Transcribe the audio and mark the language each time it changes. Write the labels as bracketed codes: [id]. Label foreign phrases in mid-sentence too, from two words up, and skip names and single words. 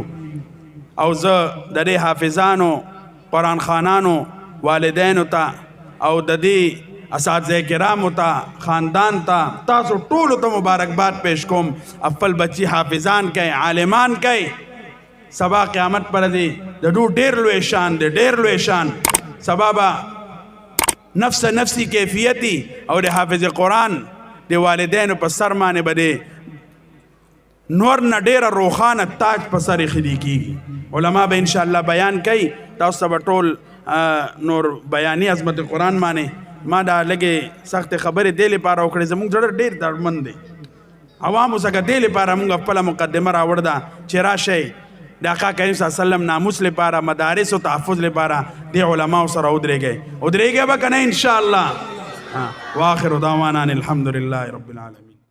[ps] او زه د دې حافظانو، قرآن خانانو، والدینو ته او د دې اساتذه کرامو ته، خاندان ته، تاسو ټولو ته مبارکباد پیش کوم. خپل بچی حافظان کوي، عالمان کوي، سبا قیامت پر دی د دو ډیر لوی شان دی، ډیر لوی شان. سبا با نفس نفسی کیفیتی او د حافظ قرآن د والدینو په سر باندې به د نور نه ډیره روښانه تاج په سر ایښودل کیږي. علما به انشاءالله بیان کوي، تاسو ته به ټول نور بیاني عظمت قرآن باندې. ما دا لږې سخت خبرې دې لپاره وکړې، زموږ زړه ډېر دردمند دی. عوامو څخه دې لپاره موږ خپله مقدمه راوړ ده چې راشئ د آقا کریم [ar] صلی الله علیه وسلم [ps] ناموس لپاره، مدارس و تحفظ لپاره دې علماو سره ودرېږئ به که نه انشاءالله. [ar] واخر دعوانا ان الحمد لله رب العالمین.